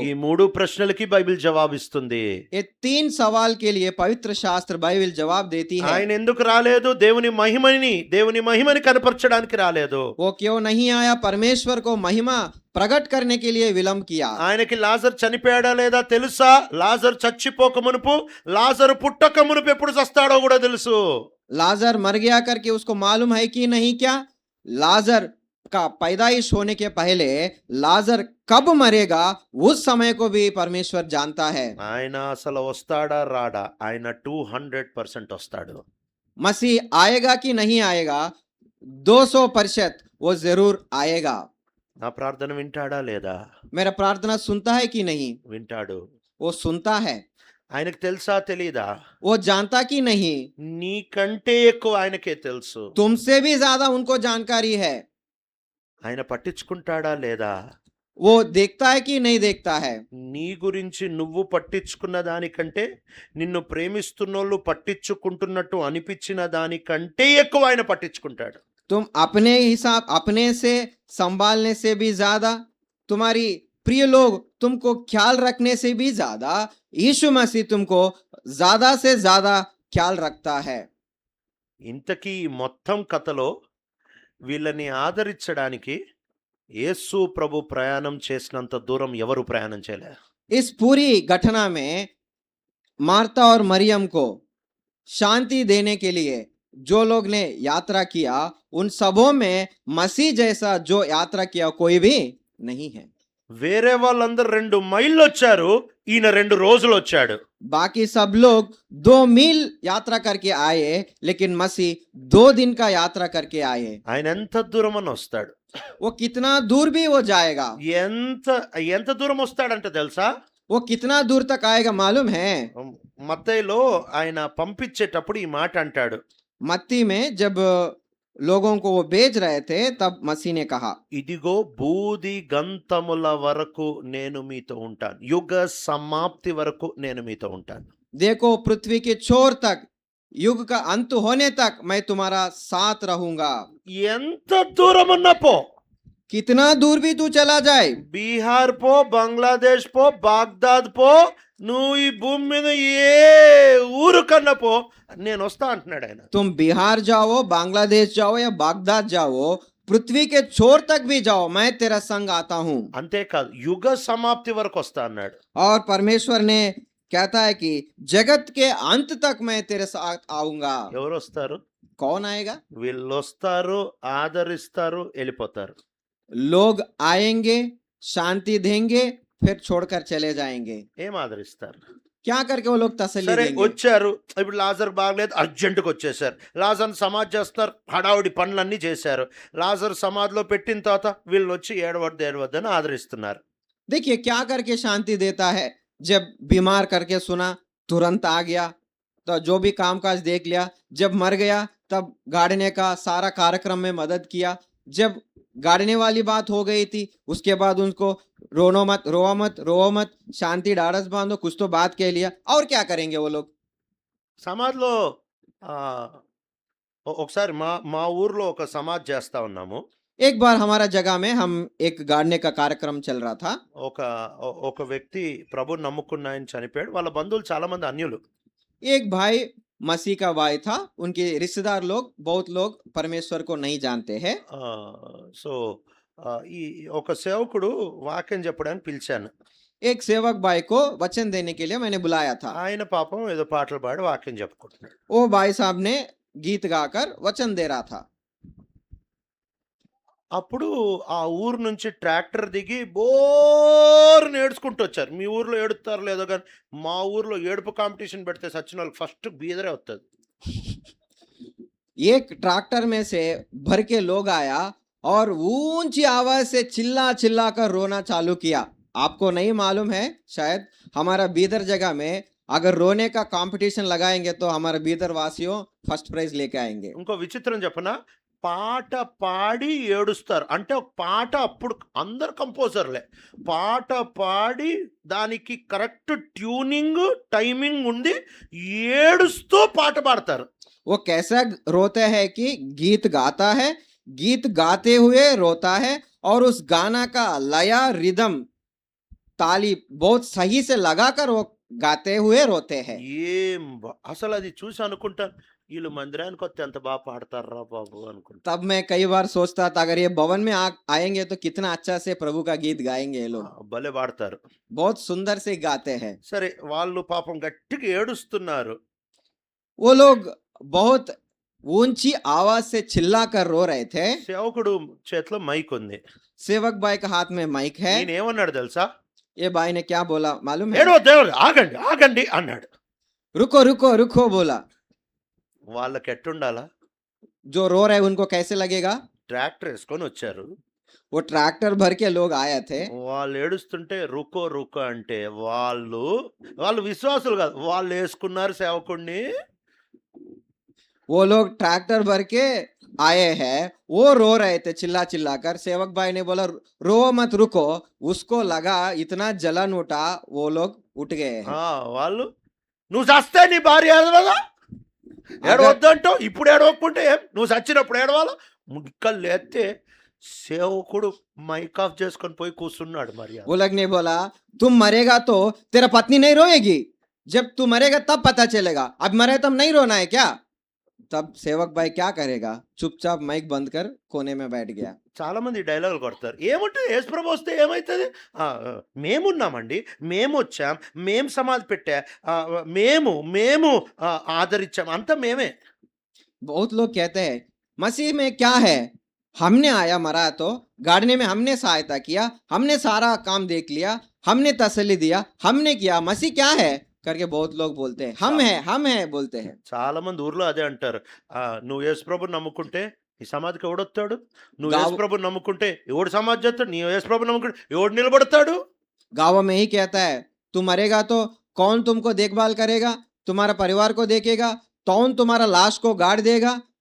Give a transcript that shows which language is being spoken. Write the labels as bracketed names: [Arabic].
[Telugu] ఈ 3 ప్రశ్నలకి బైబిల్ జవాబిస్తుంది. [Hindi] ये 3 सवाल के लिए पवित्र शास्त्र बाइबल जवाब देती है। [Telugu] ఆయన ఎందుకు రాలేదు? దేవుని మహిమని కనపరచడానికి రాలేదు. [Hindi] वो क्यों नहीं आया? परमेश्वर को महिमा प्रकट करने के लिए विलंब किया। [Telugu] ఆయనకి లాజర్ చనిపోయాడా లేదా తెలుసా? లాజర్ చచ్చిపోక మునుపు, లాజర్ పుట్టక మునుపు ఎప్పుడు చస్తాడో కూడా తెలుసు. [Hindi] लाजर मर गया करके उसको मालूम है कि नहीं क्या? लाजर का पैदाइश होने के पहले लाजर कब मरेगा उस समय को भी परमेश्वर जानता है। [Telugu] ఆయన అసలు వస్తాడా రాడా? ఆయన 200% వస్తాడు. [Hindi] मसीह आएगा कि नहीं आएगा? 200% वो जरूर आएगा। [Telugu] నా ప్రార్థన వింటాడా లేదా? [Hindi] मेरा प्रार्थना सुनता है कि नहीं? [Telugu] వింటాడు. [Hindi] वो सुनता है। [Telugu] ఆయనకు తెలుసా తెలీదా? [Hindi] वो जानता कि नहीं? [Telugu] నీకంటే ఎక్కువ ఆయనకే తెలుసు. [Hindi] तुमसे भी ज्यादा उनको जानकारी है। [Telugu] ఆయన పట్టించుకుంటాడా లేదా? [Hindi] वो देखता है कि नहीं देखता है? [Telugu] నీ గురించి నువ్వు పట్టించుకున్న దానికంటే, నిన్ను ప్రేమిస్తున్నోళ్ళు పట్టించుకుంటున్నట్టు అనిపించిన దానికంటే ఎక్కువ ఆయన పట్టించుకుంటాడు. [Hindi] तुम अपने हिसाब अपने से संभालने से भी ज्यादा, तुम्हारी प्रिय लोग तुमको ख्याल रखने से भी ज्यादा यीशु मसीह तुमको ज्यादा से ज्यादा ख्याल रखता है। [Telugu] ఇంతకీ ఈ మొత్తం కథలో వీళ్ళని ఆదరించడానికి యేసు ప్రభు ప్రయాణం చేసినంత దూరం ఎవరు ప్రయాణం చేయలే. [Hindi] इस पूरी घटना में मार्ता और मरियम को शांति देने के लिए जो लोग ने यात्रा किया, उन सबों में मसीह जैसा जो यात्रा किया कोई भी नहीं है। [Telugu] వేరే వాళ్ళందరూ 2 మైళ్ళు వచ్చారు, ఈయన 2 రోజులు వచ్చాడు. [Hindi] बाकी सब लोग 2 मील यात्रा करके आए, लेकिन मसीह 2 दिन का यात्रा करके आए। [Telugu] ఆయన ఎంత దూరం అని వస్తాడు? [Hindi] वो कितना दूर भी वो जाएगा? [Telugu] ఎంత దూరం వస్తాడంటే తెలుసా? [Hindi] वो कितना दूर तक आएगा मालूम है? [Telugu] మత్తయిలో ఆయన పంపించేటప్పుడు ఈ మాట అంటాడు. [Hindi] मत्ती में जब लोगों को वो भेज रहे थे तब मसीह ने कहा, [Telugu] ఇదిగో బూది గంతముల వరకు నేను మీతో ఉంటాను, యుగ సమాప్తి వరకు నేను మీతో ఉంటాను. [Hindi] देखो पृथ्वी के छोर तक, युग का अंत होने तक मैं तुम्हारा साथ रहूंगा। [Telugu] ఎంత దూరం అన్నా పో, [Hindi] कितना दूर भी तू चला जाए, [Telugu] బీహార్ పో, బంగ్లాదేశ్ పో, బాగ్దాద్ పో, నువ్వు ఈ భూమి మీద ఏ ఊరు కన్నా పో, నేను వస్తా అంటున్నాడు ఆయన. [Hindi] तुम बिहार जाओ, बांग्लादेश जाओ या बागदाद जाओ, पृथ्वी के छोर तक भी जाओ, मैं तेरा संग आता हूं। [Telugu] అంతేకాదు యుగ సమాప్తి వరకు వస్తా అన్నాడు. [Hindi] और परमेश्वर ने कहता है कि जगत के अंत तक मैं तेरे साथ आऊंगा। [Telugu] ఎవరు వస్తారు? [Hindi] कौन आएगा? [Telugu] వీళ్ళు వస్తారు, ఆదరిస్తారు, వెళ్ళిపోతారు. [Hindi] लोग आएंगे, शांति देंगे, फिर छोड़कर चले जाएंगे। [Telugu] ఏం ఆదరిస్తారు? [Hindi] क्या करके वो लोग तसल्ली [Telugu] సరే [Hindi] देंगे? [Telugu] వచ్చారు, ఇప్పుడు లాజర్ బాగలేదు, అర్జెంటుగా వచ్చేసారు. లాజర్ సమాధి చేస్తున్నారు, హడావుడి పనులన్నీ చేశారు. లాజర్ సమాధిలో పెట్టిన తర్వాత వీళ్ళు వచ్చి ఏడవద్దని ఆదరిస్తున్నారు. [Hindi] देखिए क्या करके शांति देता है। जब बीमार करके सुना तुरंत आ गया, तो जो भी कामकाज देख लिया। जब मर गया तब गाड़ने का सारा कार्यक्रम में मदद किया। जब गाड़ने वाली बात हो गई थी उसके बाद उनको रोनो मत, रोओ मत, शांति ढाढ़स बांधो, कुछ तो बात कह लिया। और क्या करेंगे वो लोग? [Telugu] సమాధిలో ఆ, ఒకసారి మా మా ఊర్లో ఒక సమాధి చేస్తా ఉన్నాము. [Hindi] एक बार हमारा जगह में हम एक गाड़ने का कार्यक्रम चल रहा था। [Telugu] ఒక వ్యక్తి ప్రభుని నమ్ముకున్న ఆయన చనిపోయాడు. వాళ్ళ బంధువులు చాలా మంది అన్యులు. [Hindi] एक भाई मसीह का भाई था, उनके रिश्तेदार लोग बहुत लोग परमेश्वर को नहीं जानते हैं। [Telugu] ఆ, సో ఈ ఒక సేవకుడు వాక్యం చెప్పడానికి పిలిచాను. [Hindi] एक सेवक भाई को वचन देने के लिए मैंने बुलाया था। [Telugu] ఆయన పాపం ఏదో పాటలు పాడి వాక్యం చెప్పుకుంటున్నాడు. [Hindi] वो भाई साहब ने गीत गाकर वचन दे रहा था। [Telugu] అప్పుడు ఆ ఊరు నుంచి ట్రాక్టర్ దిగి బోర్ని ఏడ్చుకుంటూ వచ్చారు. మీ ఊర్లో ఏడుతారో లేదో కానీ మా ఊర్లో ఏడుపు కాంపిటీషన్ పెడితే సచిన వాళ్ళకి ఫస్ట్ బీదరే వస్తుంది. [Hindi] एक ट्रैक्टर में से भर के लोग आया और ऊंची आवाज से चिल्ला चिल्ला कर रोना चालू किया। आपको नहीं मालूम है शायद, हमारा बीदर जगह में अगर रोने का कंपटीशन लगाएंगे तो हमारे बीदर वासियों फर्स्ट प्राइज लेके आएंगे। [Telugu] ఇంకో విచిత్రం చెప్పనా, పాట పాడి ఏడుస్తారు. అంటే ఒక పాట అప్పుడు అందరు కంపోజర్లే పాట పాడి దానికి కరెక్ట్ ట్యూనింగ్ టైమింగ్ ఉండి ఏడుస్తూ పాట పాడతారు. [Hindi] वो कैसा रोते हैं कि गीत गाता है, गीत गाते हुए रोता है, और उस गाना का लया रिदम ताली बहुत सही से लगाकर वो गाते हुए रोते हैं। [Telugu] అసలు అది చూసి అనుకుంటాను, వీళ్ళు మందిరానికి వస్తే ఎంత బాగా పాడతారా బాబు అనుకుంటా. [Hindi] तब मैं कई बार सोचता था अगर ये भवन में आएंगे तो कितना अच्छा से प्रभु का गीत गाएंगे ये लोग। [Telugu] భలే పాడతారు. [Hindi] बहुत सुंदर से गाते हैं। [Telugu] సరే వాళ్ళు పాపం గట్టిగా ఏడుస్తున్నారు. [Hindi] वो लोग बहुत ऊंची आवाज से चिल्लाकर रो रहे थे। [Telugu] సేవకుడు చేతిలో మైక్ ఉంది. [Hindi] सेवक भाई का हाथ में माइक है। [Telugu] ఈయన ఏమన్నాడు తెలుసా? [Hindi] ये भाई ने क्या बोला मालूम है? [Telugu] ఏడో దేవుడు ఆగండి ఆగండి అన్నాడు. [Hindi] रुको रुको रुको बोला। [Telugu] వాళ్ళకి ఎట్టుండాలా? [Hindi] जो रो रहे उनको कैसे लगेगा? [Telugu] ట్రాక్టర్ వేసుకొని వచ్చారు. [Hindi] वो ट्रैक्टर भर के लोग आए थे। [Telugu] వాళ్ళు ఏడుస్తుంటే [Hindi] రుకో రుకో [Telugu] అంటే వాళ్ళు విశ్వాసులు కాదు, వాళ్ళు వేసుకున్నారు సేవకుడిని. [Hindi] वो लोग ट्रैक्टर भर के आए हैं, वो रो रहे थे चिल्ला चिल्ला कर। सेवक भाई ने बोला रो मत रुको, उसको लगा इतना जलन उठा, वो लोग उठ गए हैं। [Telugu] వాళ్ళు నువ్వు చస్తే నీ భార్య ఏడవదా? ఏడవద్దంటావు, ఇప్పుడు ఏడవకుంటే ఏం? నువ్వు చచ్చినప్పుడు ఏడవాలా? ముక్కలు లేస్తే సేవకుడు మైక్ ఆఫ్ చేసుకొని పోయి కూర్చున్నాడు. మరి [Hindi] वो लोग ने बोला तुम मरेगा तो तेरा पत्नी नहीं रोएगी, जब तू मरेगा तब पता चलेगा, अब मरे तब नहीं रोना है क्या? तब सेवक भाई क्या करेगा? चुपचाप माइक बंद कर कोने में बैठ गया। [Telugu] చాలా మంది డైలాగులు కొడతారు. ఏమంటే యేసుప్రభు వస్తే ఏమవుతుంది? మేమున్నామండి, మేము వచ్చాం, మేము సమాధి పెట్టా, మేము మేము ఆదరించాం, అంతా మేమే. [Hindi] बहुत लोग कहते हैं मसीह में क्या है, हमने आया मरा तो गाड़ने में हमने सहायता किया, हमने सारा काम देख लिया, हमने तसल्ली दिया, हमने किया, मसीह क्या है करके बहुत लोग बोलते हैं। हम हैं बोलते हैं। [Telugu] చాలా మంది ఊర్లో అదే అంటారు. నువ్వు యేసుప్రభుని నమ్ముకుంటే ఈ సమాధికి ఎవడొస్తాడు? నువ్వు గావు- యేసుప్రభుని నమ్ముకుంటే ఎవడు సమాధి చేస్తాడు? నీ యేసుప్రభుని నమ్ముకుంటే ఎవడు నిలబడతాడు? [Hindi] गाँव में ही कहता है तू मरेगा तो कौन तुमको देखभाल करेगा, तुम्हारा परिवार को देखेगा, कौन तुम्हारा लाश को गाड़ देगा?